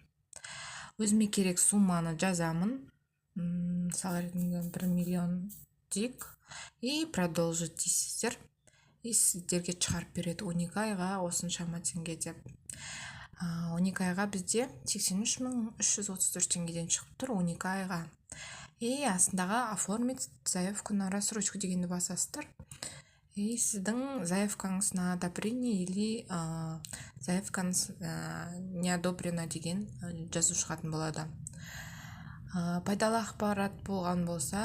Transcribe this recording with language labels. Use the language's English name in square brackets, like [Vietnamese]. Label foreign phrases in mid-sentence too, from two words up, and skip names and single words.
[Kazakh] Өзіме керек сумманы жазамын. Мысалы ретінде 1 миллион дейік, [Russian] и продолжить [Kazakh] дейсіздер, и сіздерге шығарып береді 12 айға осыншама теңге деп. 12 айға бізде 83.334 теңгеден шығып тұр 12 айға. И астындағы [Russian] оформить заявку на рассрочку [Kazakh] дегенді басасыздар. И сіздің заявкаңыз [Russian] на одобрение или [Kazakh] заявкаңыз [Russian] не одобрено [Kazakh] деген жазу шығатын болады. Пайдалы ақпарат болған болса,